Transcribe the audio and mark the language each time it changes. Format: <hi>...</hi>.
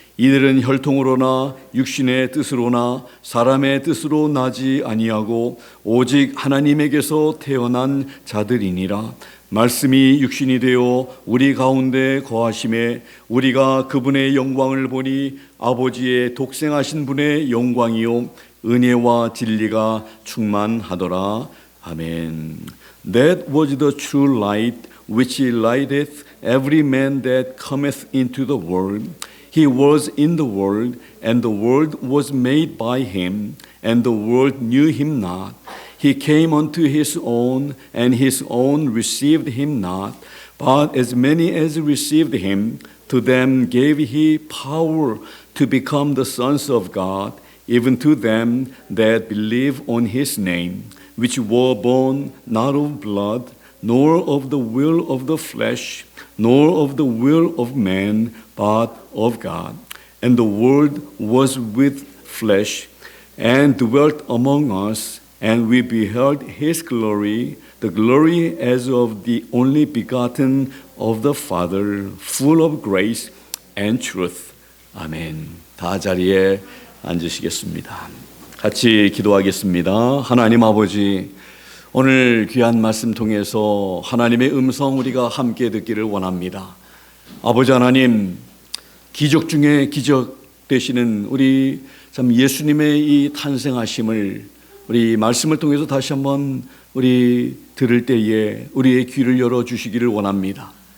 <ko>이들은 혈통으로나 육신의 뜻으로나 사람의 뜻으로 나지 아니하고 오직 하나님에게서 태어난 자들이니라. 말씀이 육신이 되어 우리 가운데 거하심에 우리가 그분의 영광을 보니 아버지의 독생하신 분의 영광이요 은혜와 진리가 충만하더라. 아멘.</ko> <en>That was the true light which lighteth every man that cometh into the world. He was in the world, and the world was made by him, and the world knew him not. He came unto his own, and his own received him not. But as many as received him, to them gave he power to become the sons of God, even to them that believe on his name, which were born not of blood, nor of the will of the flesh, nor of the will of man, but of God. And the Word was with flesh, and dwelt among us, and we beheld his glory, the glory as of the only begotten of the Father, full of grace and truth.</en> <ko>아멘. 다 자리에 앉으시겠습니다. 같이 기도하겠습니다. 하나님 아버지, 오늘 귀한 말씀 통해서 하나님의 음성 우리가 함께 듣기를 원합니다. 아버지 하나님, 기적 중에 기적 되시는 우리 참 예수님의 이 탄생하심을 우리 말씀을 통해서 다시 한번 우리 들을 때에 우리의 귀를 열어주시기를 원합니다.</ko>